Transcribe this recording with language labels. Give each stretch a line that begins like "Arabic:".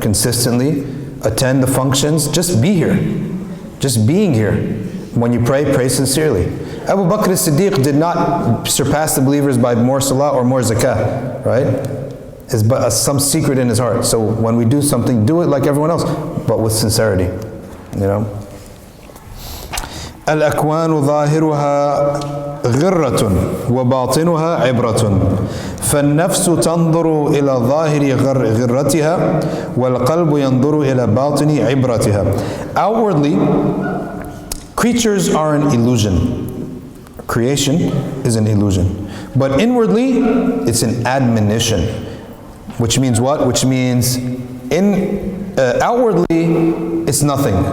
English: Consistently, attend the functions, just be here. Just being here. When you pray, pray sincerely. Abu Bakr as-Siddiq did not surpass the believers by more salah or more zakah, right? It's but some secret in his heart. So when we do something, do it like everyone else, but with sincerity, you know?
Arabic: الأكوان ظاهرها غرة وباطنها عبرة فالنفس تنظر إلى ظاهر غرتها والقلب ينظر إلى باطن عبرتها.
English: Outwardly, creatures are an illusion. Creation is an illusion. But inwardly, it's an admonition. Which means what? Which means outwardly, it's nothing.